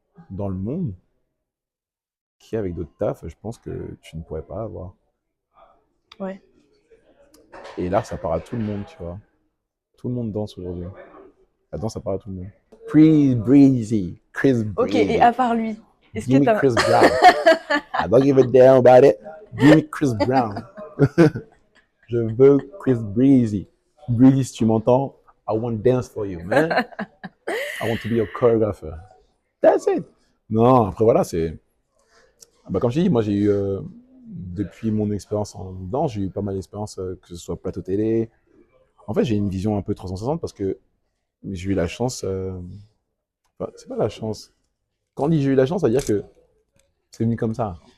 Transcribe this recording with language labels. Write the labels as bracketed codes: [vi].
[fr] dans le monde qui, avec d'autres tafs, je pense que tu ne pourrais pas avoir. Ouais. Et là, ça part à tout le monde, tu vois. Tout le monde danse aujourd'hui. La danse, ça parle à tout le monde. Chris Breezy. Chris Ok, et Breezy. à part lui, est-ce que [en] Give me [fr] t'as... Chris Brown. [en] I don't give a damn about it. Give me Chris Brown. [fr] Je veux Chris Breezy. [en] Breezy, [fr] si tu m'entends, [en] I want to dance for you, man. I want to be your choreographer. That's it. [fr] Non, après voilà, c'est. Bah, comme je dis, moi j'ai eu, depuis mon expérience en danse, j'ai eu pas mal d'expériences, que ce soit plateau télé. En fait, j'ai une vision un peu 360 parce que j'ai eu la chance. Enfin, c'est pas la chance. Quand on dit j'ai eu la chance, ça veut dire que c'est venu comme ça.